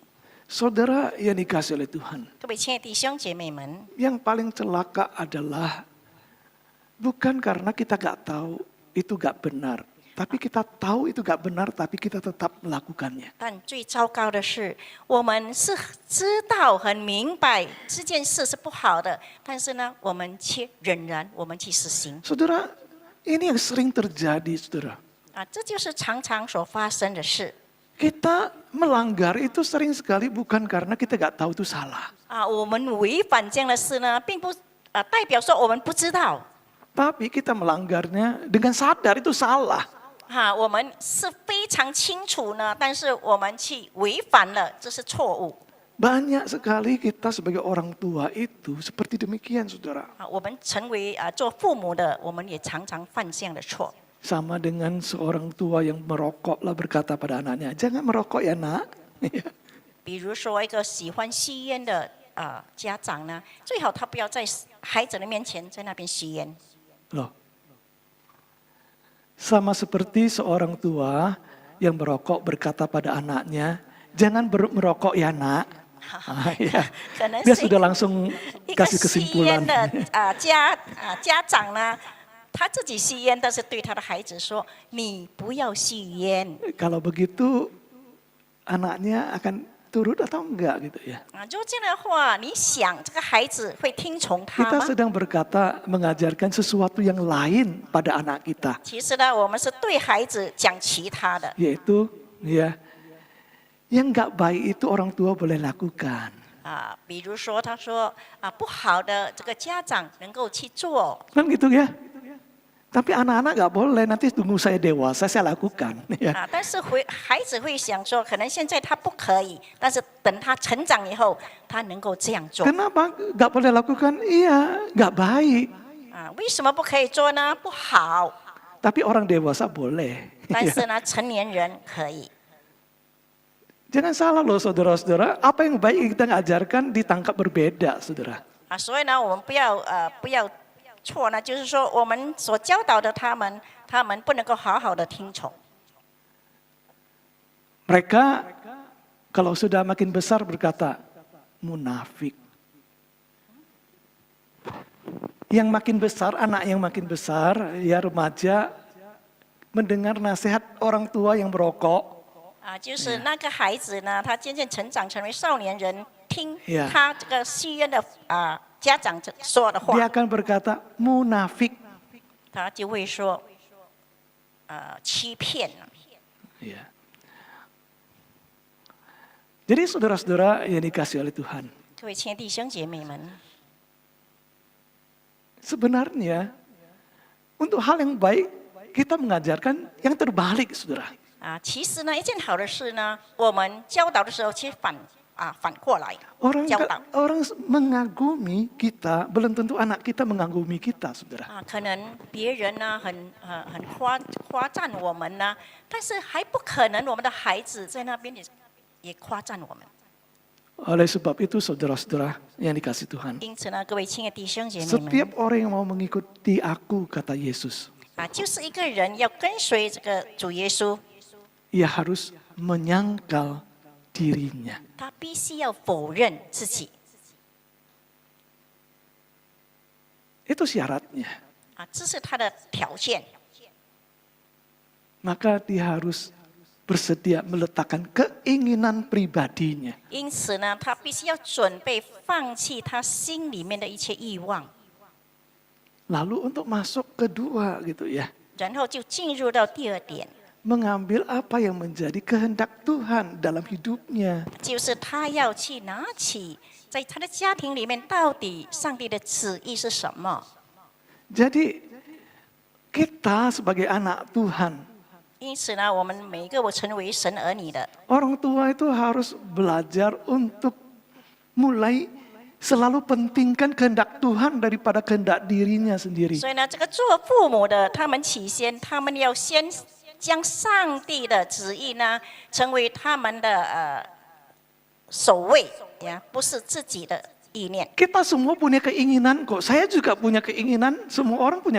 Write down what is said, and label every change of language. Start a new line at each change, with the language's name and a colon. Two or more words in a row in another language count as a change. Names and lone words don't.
Indonesian: Saudara yang dikasih oleh Tuhan,
Chinese: 各位亲爱的弟兄姐妹们，
Indonesian: yang paling celaka adalah bukan karena kita nggak tahu itu nggak benar, tapi kita tahu itu nggak benar, tapi kita tetap melakukannya.
Chinese: 但最糟糕的是，我们是知道很明白这件事是不好的，但是呢，我们却仍然我们去实行。
Indonesian: Saudara, ini yang sering terjadi, saudara.
Chinese: 这就是常常所发生的事。
Indonesian: Kita melanggar itu sering sekali bukan karena kita nggak tahu itu salah.
Chinese: 我们违反这样的事呢，并不代表说我们不知道。
Indonesian: Tapi kita melanggarnya dengan sadar itu salah.
Chinese: 我们是非常清楚呢，但是我们去违反了，这是错误。
Indonesian: Banyak sekali kita sebagai orang tua itu seperti demikian, saudara.
Chinese: 我们成为做父母的，我们也常常犯这样的错。
Indonesian: Sama dengan seorang tua yang merokoklah berkata pada anaknya, jangan merokok ya nak.
Chinese: 比如说一个喜欢吸烟的家长呢，最好他不要在孩子的面前在那边吸烟。
Indonesian: Loh. Sama seperti seorang tua yang merokok berkata pada anaknya, jangan merokok ya nak. Ya.
Chinese: 可能
Indonesian: Dia
Chinese: 是
Indonesian: sudah langsung
Chinese: 一个
Indonesian: kasih
Chinese: 吸
Indonesian: kesimpulan.
Chinese: 烟的家长呢，他自己吸烟，但是对他的孩子说：“你不要吸烟。
Indonesian: Kalau begitu anaknya akan turut atau enggak gitu ya.
Chinese: 就这样的话，你想这个孩子会听从他
Indonesian: Kita
Chinese: 吗？
Indonesian: sedang berkata mengajarkan sesuatu yang lain pada anak kita.
Chinese: 其实呢，我们是对孩子讲其他的。
Indonesian: Yaitu ya, yang enggak baik itu orang tua boleh lakukan.
Chinese: 比如说他说不好的这个家长能够去做。
Indonesian: Kan gitu ya. Tapi anak-anak enggak boleh, nanti tunggu saya dewasa saya lakukan. Ya.
Chinese: 但是孩子会想说，可能现在他不可以，但是等他成长以后，他能够这样做。
Indonesian: Kenapa enggak boleh lakukan? Iya, enggak baik.
Chinese: 为什么不可以做呢？不好。
Indonesian: Tapi orang dewasa boleh.
Chinese: 但
Indonesian: Ya.
Chinese: 是呢，成年人可以。
Indonesian: Jangan salah loh saudara-saudara, apa yang baik kita ngajarkan ditangkap berbeda, saudara.
Chinese: 所以呢，我们不要错呢，就是说我们所教导的他们不能够好好的听从。
Indonesian: Mereka kalau sudah makin besar berkata munafik. Yang makin besar, anak yang makin besar, ya remaja mendengar nasihat orang tua yang merokok.
Chinese: 就是那个孩子呢，他渐渐成长成为少年人，听
Indonesian: Ya.
Chinese: 他这个戏院的家长说的话，
Indonesian: Dia akan berkata munafik.
Chinese: 他就会说欺骗了。
Indonesian: Ya. Jadi saudara-saudara yang dikasih oleh Tuhan,
Chinese: 各位亲爱的弟兄姐妹们，
Indonesian: sebenarnya untuk hal yang baik kita mengajarkan yang terbalik, saudara.
Chinese: 其实呢，一件好的事呢，我们教导的时候，其实反过来
Indonesian: Orang
Chinese: 教导
Indonesian: orang mengagumi kita, belum tentu anak kita mengagumi kita, saudara.
Chinese: 可能别人呢很夸赞我们呢，但是还不可能我们的孩子在那边也夸赞我们。
Indonesian: Oleh sebab itu, saudara-saudara yang dikasih Tuhan,
Chinese: 因此呢，各位亲爱的弟兄姐妹们，
Indonesian: setiap orang yang mau mengikuti aku, kata Yesus,
Chinese: 就是一个人要跟随这个主耶稣，
Indonesian: ia harus menyangkal dirinya.
Chinese: 他必须要否认自己
Indonesian: Itu syaratnya.
Chinese: 这是他的条件。
Indonesian: Maka dia harus bersedia meletakkan keinginan pribadinya.
Chinese: 因此呢，他必须要准备放弃他心里面的一切欲望，
Indonesian: Lalu untuk masuk kedua gitu ya,
Chinese: 然后就进入到第二点，
Indonesian: mengambil apa yang menjadi kehendak Tuhan dalam hidupnya.
Chinese: 就是他要去拿起在他的家庭里面到底上帝的旨意是什么。
Indonesian: Jadi kita sebagai anak Tuhan,
Chinese: 因此呢，我们每一个我成为神儿女的，
Indonesian: orang tua itu harus belajar untuk mulai selalu pentingkan kehendak Tuhan daripada kehendak dirinya sendiri.
Chinese: 所以呢，这个做父母的，他们起先，他们要先将上帝的旨意呢，成为他们的首位呀，不是自己的意念。
Indonesian: Kita semua punya keinginan kok. Saya juga punya keinginan. Semua orang punya